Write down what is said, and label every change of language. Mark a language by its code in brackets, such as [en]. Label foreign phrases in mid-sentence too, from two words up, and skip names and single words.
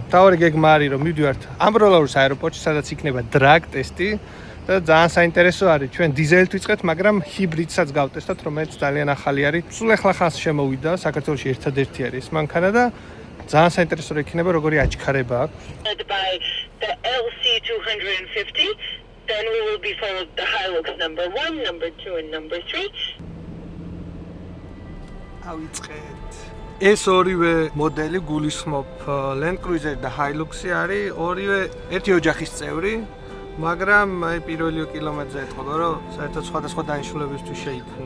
[ka] მთავარი გეგმა არის რომ მივდივართ ამბროლაურის აეროპორტში, სადაც იქნება drag ტესტი და ძალიან საინტერესო არის. ჩვენ დიზელით ვიწყებთ, მაგრამ ჰიბრიდსაც გავტესტოთ, რომელიც ძალიან ახალი არის. სულ ახლა ხანს შემოვიდა, საქართველოში ერთადერთი არის ეს მანქანა და ძალიან საინტერესო იქნება როგორი აჩქარება აქვს. [en] By the LC250, then we will be followed the Hilux number 1, number 2 and number 3. [ka] ავიწყეთ. ეს ორივე მოდელი გულისხმობ Land Cruiser და Hilux-ი არის ორივე ერთი ოჯახის წევრი, მაგრამ აი პირველი კილომეტრზე ეთქობა რომ საერთოდ სხვადასხვა დანიშნულებისთვის შეიქმნა.